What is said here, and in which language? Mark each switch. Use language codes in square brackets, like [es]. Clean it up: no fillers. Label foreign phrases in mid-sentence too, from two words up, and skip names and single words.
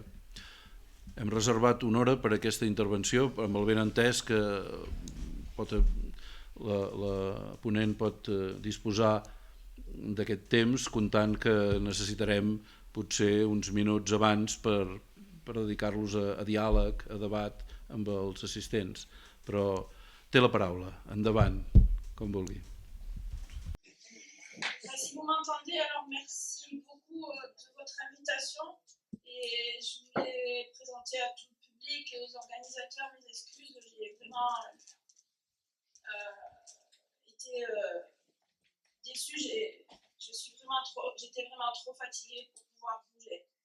[ca] Hem reservat una hora per a aquesta intervenció, amb el benentès que la ponent pot disposar d'aquest temps, comptant que necessitarem potser uns minuts abans per dedicar-los a diàleg, a debat amb els assistents. Però té la paraula. Endavant, com vulgui. [fr] Si vous m'entendez, alors merci beaucoup de votre invitation et je voulais présenter à tout le public et aux organisateurs mes excuses. J'ai vraiment été déçue. J'étais vraiment trop fatiguée pour pouvoir bouger.